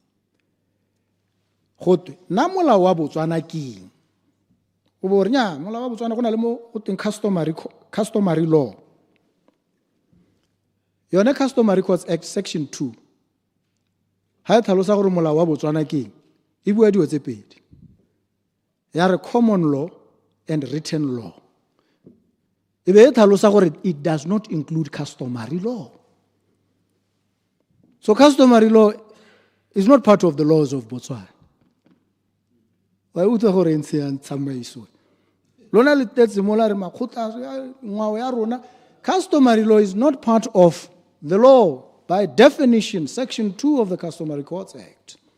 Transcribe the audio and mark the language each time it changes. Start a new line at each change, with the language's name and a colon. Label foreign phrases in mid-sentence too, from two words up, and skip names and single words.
Tswana: gotwe na molao wa Botswana keng o bo renya molao wa Botswana go na le mo go teng
English: customary law
Tswana: yone Customary Courts Act section 2 ha e tlhalosa gore molao wa Botswana keng e bua dio tse pedi ya re
English: common law and written law
Tswana: e be e tlhalosa gore
English: it does not include customary law. So customary law is not part of the laws of Botswana. Why would you say that? Customary law is not part of the law by definition, section 2 of the Customary Courts Act.